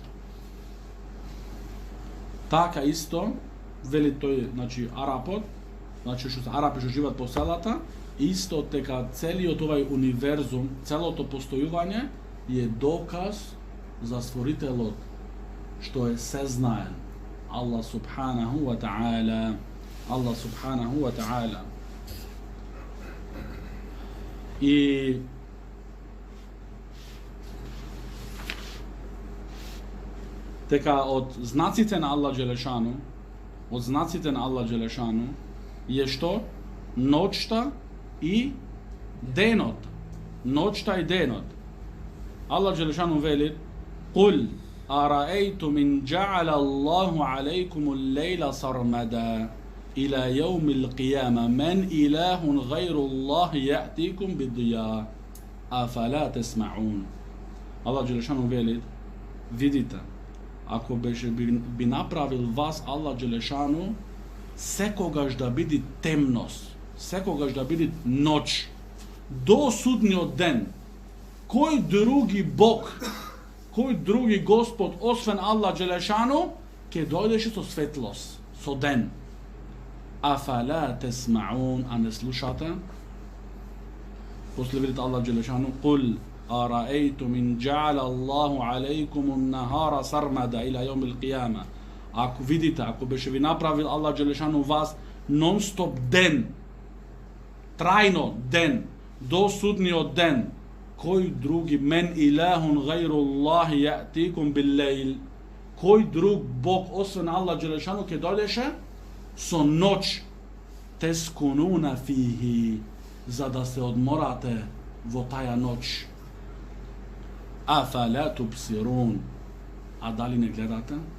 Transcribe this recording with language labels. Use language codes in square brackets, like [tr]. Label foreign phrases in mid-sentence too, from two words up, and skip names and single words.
[mk] Така исто, вели тој, значи, арапот, значи што арапи што живеат по селата, исто дека целиот овај универзум, целото постојување е доказ за Створителот што е сезнаен. [ar] الله سبحانه وتعالى. الله سبحانه وتعالى. [mk] И дека од знаците на Аллах Джелешану, од знаците на Аллах Джелешану е што? Ноќта и денот. Ноќта и денот. Аллах Джелешану вели: [ar] "قل أرأيتم إن جعل الله عليكم الليل سرمدا إلى يوم القيامة من إله غير الله يأتيكم بضياء أفلا تسمعون." [mk] Allah Джелешану вели: видите, ако би направил вас Аллах Джелешану секогаш да биде темност, секогаш да биде ноќ до судниот ден, кој други Бог, кој други Господ освен Аллах Джелешану ќе дојдеше со светлост, со ден. [ar] أفلا تسمعون, [mk] а не слушате? После видите Аллах Джелешану: [ar] "قل أرأيتم إن جعل الله عليكم النهار سرمدا إلى يوم القيامة." [mk] Ако видите, ако беше ви направил Аллах Джелешану вас нон-стоп ден, трајно ден, до судниот ден, кој други [ar] من إله غير الله يأتيكم بالليل, [mk] кој друг Бог освен Аллах Джелешану ќе дојдеше со ноќ, [ar] تسكنون فيه, [mk] за да се одморате во таја ноќ. [ar] أفلا تبصرون, [mk] а дали не гледате?